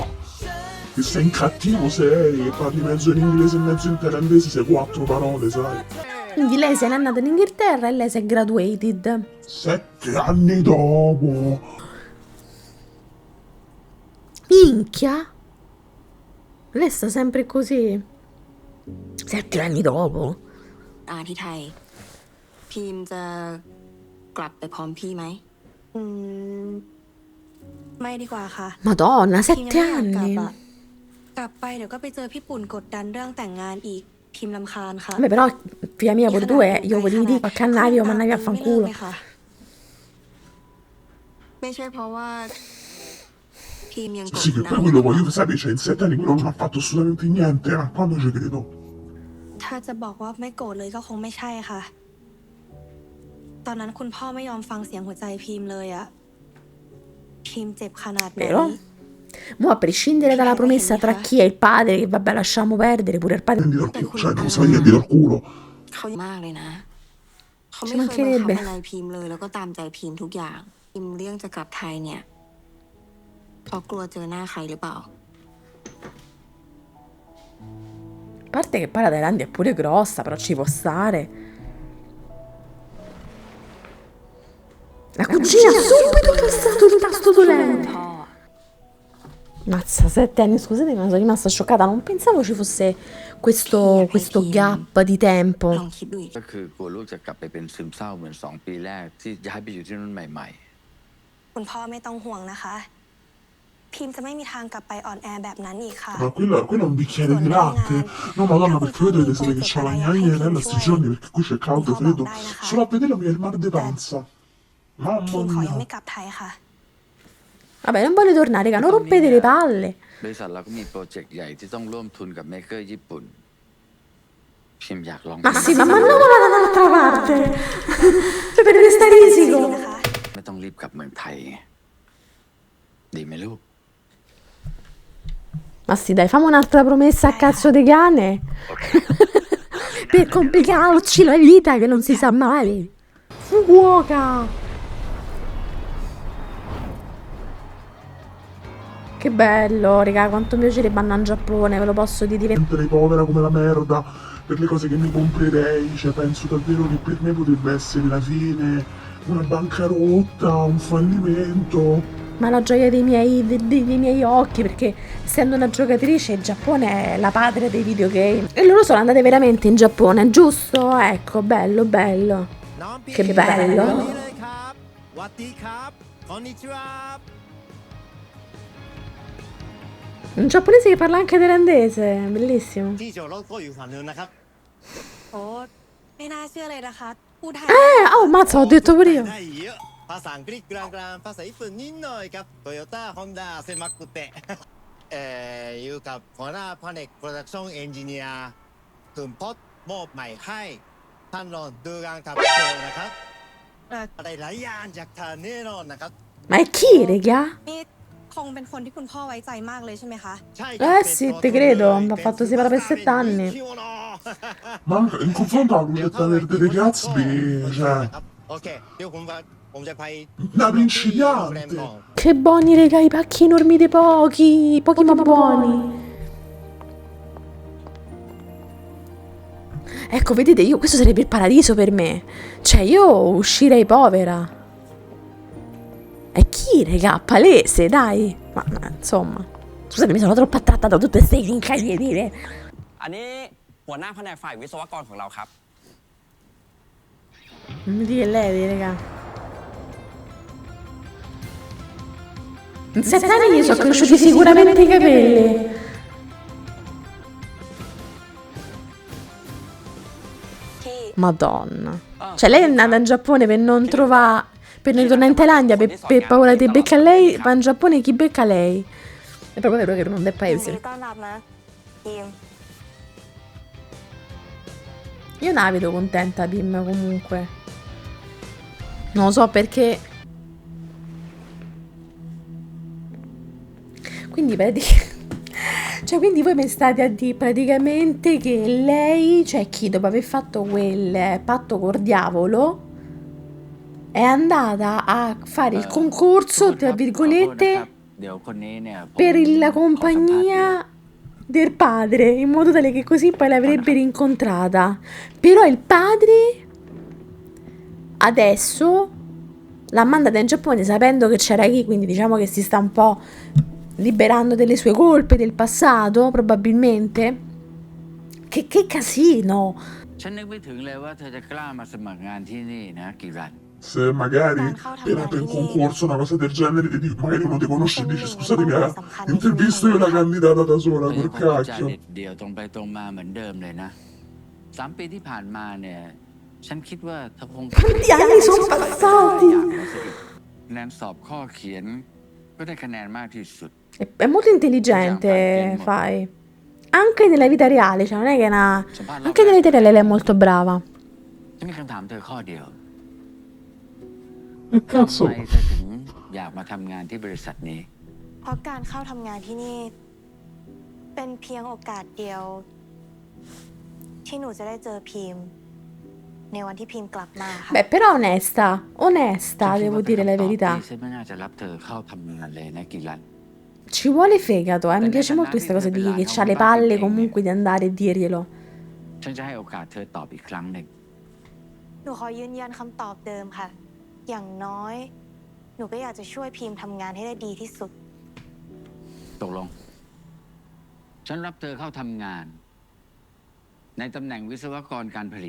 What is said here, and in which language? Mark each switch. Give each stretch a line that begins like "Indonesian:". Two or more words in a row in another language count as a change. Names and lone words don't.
Italian: Che sei in cattivo, sei, e parli mezzo in inglese e mezzo in thailandese, sei 4 parole, sai. Quindi lei se n'è andata in Inghilterra e lei si è graduated. 7 anni dopo. Minchia! Lei sta sempre così. 7 anni dopo.
Thai: ที่ไทยพิมจะกลับไปพร้อมพี่ไหม อืม ไม่ดีกว่าค่ะ
Italian: Madonna,
Thai: พิมยัง
Italian: 7
Thai: ไม่อยากกลับ
Italian: anni.
Thai: อะกลับไปเดี๋ยวก็ไปเจอพี่ปุ่นกดดันเรื่องแต่งงานอีก พิมรำคาญค่ะ
Italian: Vabbè, però, figlia mia, pure tu, io volevi dire che andavi o mandavi a
Thai: ไม่เลิก
Italian: fanculo.
Thai: เลยค่ะ ไม่ใช่เพราะว่าพิมยังกด
Italian: Sì, che
Thai: ดั
Italian: poi
Thai: น
Italian: quello voglio sapere, cioè in 7 anni quello non ha fatto assolutamente niente, quando ci credo.
Thai: ถ้าจะบอกว่าไม่โกรธเลยก็คงไม่ใช่ค่ะ ตอนนั้นคุณพ่อไม่ยอมฟังเสียงหัวใจพิมเลยอะพิมเจ็บขนาดไหน
Italian: Vero? Mo' a prescindere dalla promessa tra chi è il padre, che vabbè lasciamo perdere, pure il padre. Prendi dal culo, cioè non sai niente dal culo.
Thai: เขามากเลยนะ เขาไม่
Italian: Ci
Thai: เคยบังคับ
Italian: mancherebbe.
Thai: อะไรพิมเลย แล้วก็ตามใจพิมทุกอย่าง พิมเรื่องจะกลับไทยเนี่ยเพราะกลัวเจอหน้าใครหรือเปล่า
Italian: A parte che poi la Thailandia è pure grossa, però ci può stare. La cugina subito tassato il tasto dolente.
Thai: พ่อ
Italian: Mazza, 7 anni, scusate, ma sono rimasta scioccata. Non pensavo ci fosse questo gap di
Thai: ล
Italian: tempo.
Thai: องคิดดูอีก ก็คือกลัวลูกจะกลับไปเป็นซึมเศร้าเหมือน2 ปีแรกที่ย้ายไปอยู่ที่นู่นใหม่ คุณพ่อไม่ต้องห่วงนะคะ พิมจะไม่มีทางกลับไปอ่อนแอแบบนั้นอีกค่ะ
Italian: Ma quello è un bicchiere di latte. No, madonna, perché voi dovete sapere che c'ho la gnagna sti giorni perché qui c'è caldo, freddo. Solo a vederlo mi viene il mal di panza.
Thai: พิ
Italian: Mamma
Thai: มขอยัง
Italian: mia.
Thai: ไม่กลับไทยค่ะ
Italian: Vabbè, non voglio tornare, raga, non rompete le palle.
Thai: ๆ บริษัทเราก็มีโปรเจกต์ใหญ่ที่ต้องร่วมทุนกับเมเกอร์ญี่ปุ่น พิมอยากลอง
Italian: Ma sì, ma mandamola dall'altra parte. Cioè, per restare
Thai: ดี
Italian: risico.
Thai: นะคะ ไม่ต้องรีบกลับเมืองไทยไงดีไหมลูก
Italian: Ma sì, dai, fammi un'altra promessa a cazzo di cane. Per complicarci la vita, che non si sa mai. Fuoca. Che bello, raga, quanto mi piacerebbe andare in Giappone, ve lo posso dire. Sempre povera come la merda per le cose che mi comprerei. Cioè, penso davvero che per me potrebbe essere la fine, una bancarotta, un fallimento. Ma la gioia dei miei occhi, perché essendo una giocatrice, il Giappone è la patria dei videogame. E loro sono andate veramente in Giappone, giusto? Ecco, bello, bello. Che bello.
Thai: สวัสดีครับこんにちは
Italian: Un giapponese che parla anche thailandese, bellissimo.
Thai: ที่จอดรถก็อยู่ฝั่งนู้นนะครับ โอ้ไม่น่าเชื่อเลยนะคะ พูดไทย
Italian: Oh, mazza, ho detto pure io.
Thai: ได้เยอะภาษาอังกฤษกลางๆภาษาญี่ปุ่นนิดหน่อยครับโตโยต้าฮอนด้าเซมักุเตะ อยู่กับหัวหน้าแผนก
English: production engineer
Thai: กลุ่มพอดมอบใหม่ให้ท่านรองดูการขับโชว์นะครับอะไรหลายอย่างจากทางแน่นอนนะครับ
Italian: Ma è chi, raga?
Thai: นี่คงเป็นคนที่คุณพ่อไว้ใจมากเลยใช่ไหมคะ ใช่ครับ
Italian: sì, te credo, mi ha fatto separare per 7 anni. Ma anche in confronto alla Lucetta Verde dei Gatsby, cioè,
Thai: โอเคเดี๋ยวผมจะไป
Italian: una principiante. Che buoni, raga, i pacchi enormi dei pochi ma buoni. Ecco, vedete, questo sarebbe il paradiso per me. Cioè, io uscirei povera. E chi, raga? Palese, dai. Ma insomma. Scusate, mi sono troppo attratta da tutte queste incredibili.
Thai: อันนี้หัวหน้าแผนกฝ่ายวิศวกรของเราครับ
Italian: Non mi dire lei, raga. In 7 anni gli sono cresciuti sicuramente i capelli. Madonna. Cioè, lei è andata in Giappone per non trovare. Per non ritornare in Thailandia per paura di becca lei. Va in Giappone chi becca lei. È proprio vero che non è
Thai: ยินดี
Italian: paese.
Thai: ต้อนรับนะพิม
Italian: Io non la vedo contenta, Pim, comunque. Non lo so perché. Quindi quindi voi mi state a dire praticamente che lei, cioè chi dopo aver fatto quel patto col diavolo, è andata a fare il concorso, tra virgolette,
Thai: เดี๋ยวคนนี้เนี่ยผม
Italian: per la
Thai: ขอสัมภาษณ์เดี่ยว
Italian: compagnia del padre, in modo tale che così poi l'avrebbe rincontrata. Però il padre adesso l'ha mandata in Giappone sapendo che c'era chi, quindi diciamo che si sta un po' liberando delle sue colpe del passato, probabilmente. Che casino!
Thai: ฉันนึกไม่ถึงเลยว่าเธอจะกล้ามาสมัครงานที่นี่นะกิรัน
Italian: Se magari era per un concorso, una cosa del genere, magari uno ti conosce e dice scusatemi, intervisto io la candidata da sola,
Thai: เธอ
Italian: per
Thai: พูดจา
Italian: cacchio.
Thai: เด็ดเดี่ยวตรงไปตรงมาเหมือนเดิมเลยนะ3 ปีที่ผ่านมาเนี่ยฉันคิดว่าเธอคง
Italian: Quanti anni sono passati?
Thai: คะแนนสอบข้อเขียนก็ได้คะแนนมากที่สุด
Italian: È molto intelligente, Fai. Anche nella vita reale, cioè non è che è una... Anche nella vita reale lei è molto brava.
Thai: ฉันมีคำถามเธอข้อเดียว
Italian: E
Thai: ทำ
Italian: cazzo,
Thai: ไมเธอถึงอยากมาทำงานที่บริษัทนี้ เพราะการเข้าทำงานที่นี่ เป็นเพียงโอกาสเดียว ที่หนูจะได้เจอพิมพ์ ในวันที่พิมพ์กลับมาค่ะ
Italian: Beh, però onesta,
Thai: ฉัน
Italian: onesta,
Thai: คิด
Italian: devo
Thai: ว่าเป็น
Italian: dire la
Thai: คำตอบ
Italian: verità.
Thai: ที่ฉันไม่น่าจะรับเธอเข้าทำงานเลยนะกิรัน
Italian: Ci vuole fegato, mi piace molto questa cosa di che c'ha le palle comunque di andare e dirglielo.
Thai: ฉันจะให้โอกาสเธอตอบอีกครั้งหนึ่ง หนูขอยืนยันคำตอบเดิมค่ะ อย่างน้อย หนูก็อยากจะช่วยพิมพ์ทำงานให้ได้ดีที่สุด ตกลง ฉันรับเธอเข้าทำงาน ในตำแหน่งวิศวกรการผลิต